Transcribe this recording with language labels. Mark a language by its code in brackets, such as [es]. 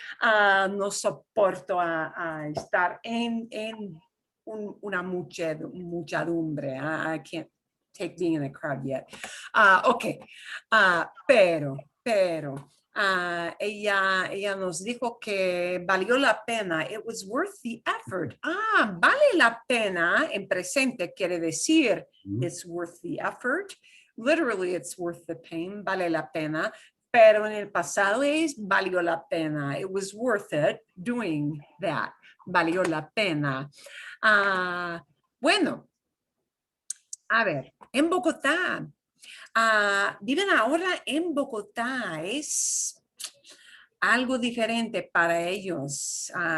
[es] No soporto a estar en una muchedumbre. [en] I can't take being in a crowd yet. [es] Ok, pero ella nos dijo que valió la pena. [en] It was worth the effort. [es] Vale la pena en presente quiere decir [en] it's worth the effort. Literally, it's worth the pain. [es] Vale la pena. Pero en el pasado valió la pena. [en] It was worth it doing that. [es] Valió la pena. Bueno, a ver, en Bogotá, viven ahora en Bogotá, es algo diferente para ellos.